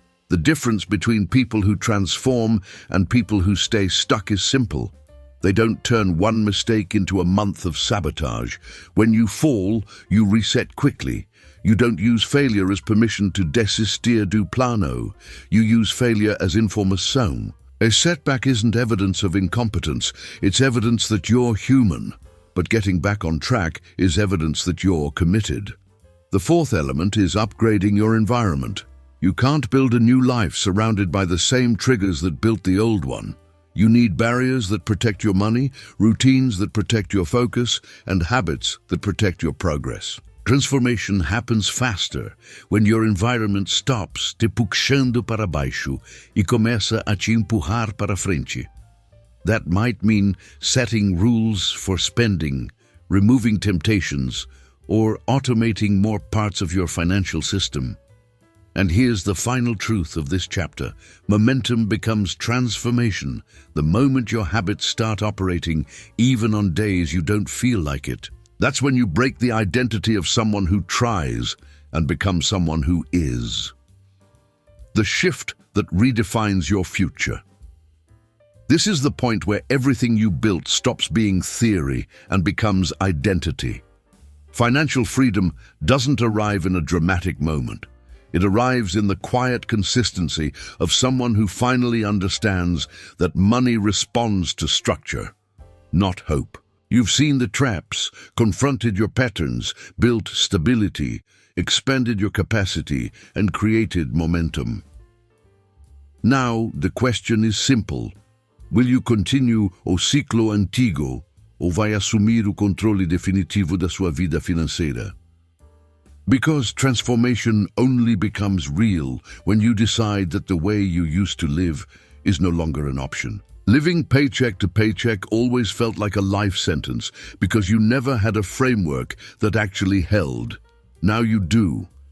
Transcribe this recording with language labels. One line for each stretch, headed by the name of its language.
English: The difference between people who transform and people who stay stuck is simple. They don't turn one mistake into a month of sabotage. When you fall, you reset quickly. You don't use failure as permission to
Portuguese: desistir du plano.
English: You use failure as informação. A setback isn't evidence of incompetence. It's evidence that you're human. But getting back on track is evidence that you're committed. The fourth element is upgrading your environment. You can't build a new life surrounded by the same triggers that built the old one. You need barriers that protect your money, routines that protect your focus, and habits that protect your progress. Transformation happens faster when your environment stops
Portuguese: te puxando para baixo e começa a te empurrar para frente.
English: That might mean setting rules for spending, removing temptations, or automating more parts of your financial system. And here's the final truth of this chapter. Momentum becomes transformation the moment your habits start operating, even on days you don't feel like it. That's when you break the identity of someone who tries and become someone who is. The shift that redefines your future. This is the point where everything you built stops being theory and becomes identity. Financial freedom doesn't arrive in a dramatic moment. It arrives in the quiet consistency of someone who finally understands that money responds to structure, not hope. You've seen the traps, confronted your patterns, built stability, expanded your capacity, and created momentum. Now, the question is simple. Will you continue
Portuguese: o ciclo antigo ou vai assumir o controle definitivo da sua vida financeira?
English: Because transformation only becomes real when you decide that the way you used to live is no longer an option. Living paycheck to paycheck always felt like a life sentence because you never had a framework that actually held. Now you do.